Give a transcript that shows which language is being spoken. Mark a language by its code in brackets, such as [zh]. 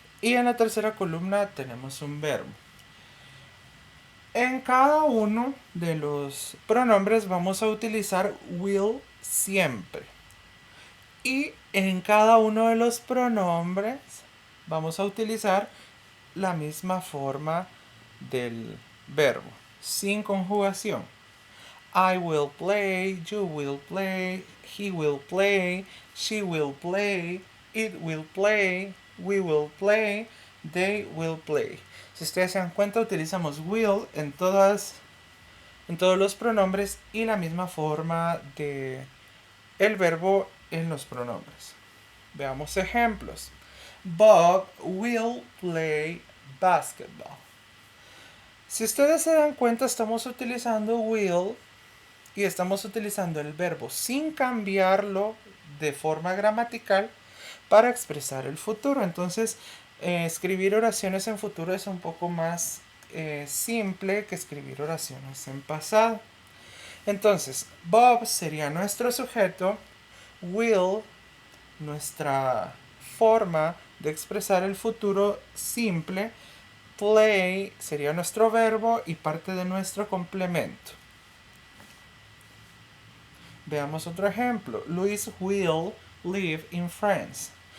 [es] Y en la tercera columna tenemos un verbo. En cada uno de los pronombres vamos a utilizar will siempre. Y en cada uno de los pronombres vamos a utilizar la misma forma del verbo, sin conjugación. [en] I will play, you will play, he will play, she will play, it will play, we will play, they will play. [es] Si ustedes se dan cuenta, utilizamos will en todos los pronombres y la misma forma de el verbo en los pronombres. Veamos ejemplos. [en] Bob will play basketball. [es] Si ustedes se dan cuenta, estamos utilizando will y estamos utilizando el verbo sin cambiarlo de forma gramatical para expresar el futuro. Entonces, escribir oraciones en futuro es un poco más simple que escribir oraciones en pasado. Entonces, Bob sería nuestro sujeto, will, nuestra forma de expresar el futuro simple, play sería nuestro verbo y parte de nuestro complemento. Veamos otro ejemplo. [en] Luis will live in France.